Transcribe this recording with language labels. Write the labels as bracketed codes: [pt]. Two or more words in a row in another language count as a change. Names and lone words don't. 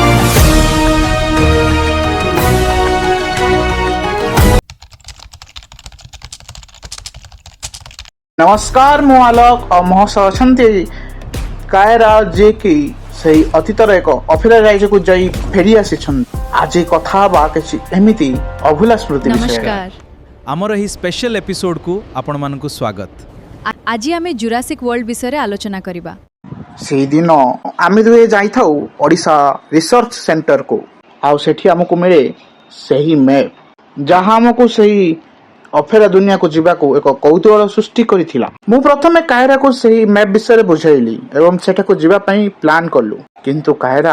[or] ନମସ୍କାର, ମୁଁ ଆଲୋକ ଆଉ ମୋ ସହ ଅଛନ୍ତି କାୟରା, ଯିଏକି ସେହି ଅତୀତର ଏକ ଅଫିରା ରାଜ୍ୟକୁ ଯାଇ ଫେରି ଆସିଛନ୍ତି। ଆଜି କଥା ହେବା କିଛି ଏମିତି ଅଭୁଲା ସ୍ମୃତି ବିଷୟରେ। ଆମର ଏହି [en] special episode [or] କୁ ଆପଣ ମାନଙ୍କୁ ସ୍ୱାଗତ। ଆଜି ଆମେ ଜୁରାସିକ ୱାର୍ଲ୍ଡ ବିଷୟ ଆଲୋଚନା କରିବା। ସେହି ଦିନ ଆମେ ଦୁହେଁ ଯାଇଥାଉ ଓଡ଼ିଶା ରିସର୍ଚ୍ଚ ସେଣ୍ଟର को। ଆଉ ସେଠି ଆମକୁ ମିଳେ ସେହି ମ୍ୟାପ୍ ଯାହା ଆମକୁ ସେହି ଅଫେରା ଦୁନିଆକୁ ଯିବାକୁ ଏକ କୌତୁହଳ ସୃଷ୍ଟି କରିଥିଲା। ମୁଁ ପ୍ରଥମେ କାୟରାକୁ ସେହି ମ୍ୟାପ୍ ବିଷୟରେ ବୁଝାଇଲି ଏବଂ ସେଠାକୁ ଯିବା ପାଇଁ ପ୍ଲାନ୍ କଲୁ, କିନ୍ତୁ କାୟରା